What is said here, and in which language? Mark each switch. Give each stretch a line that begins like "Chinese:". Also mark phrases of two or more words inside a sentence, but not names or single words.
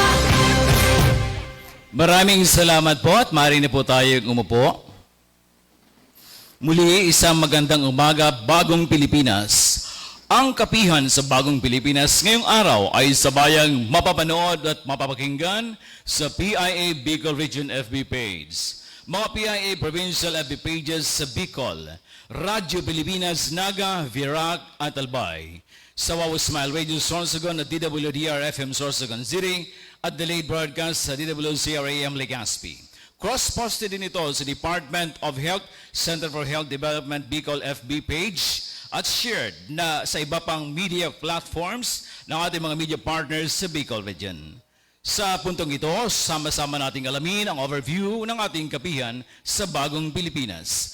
Filipino: Maraming salamat po at maaari na po tayong umupo. Muli, isang magandang umaga, Bagong Pilipinas. Ang kapihan sa Bagong Pilipinas ngayong araw ay sabayang mapapanood at mapapakinggan sa PIA Bicol Region FB page, mga PIA Provincial FB pages sa Bicol, Radyo Pilipinas, Naga, Virac at Albay, sa Wow Smile Radio Sorsogon at DWDR FM Sorsogon City at delayed broadcast sa DWCRAM Legazpi. Cross-posted din ito sa Department of Health, Center for Health Development Bicol FB page at shared na sa iba pang
English: media platforms
Filipino: ng ating mga
English: media partners
Filipino: sa Bicol Region. Sa puntong ito, sama-sama nating alamin ang overview ng ating kapihan sa Bagong Pilipinas.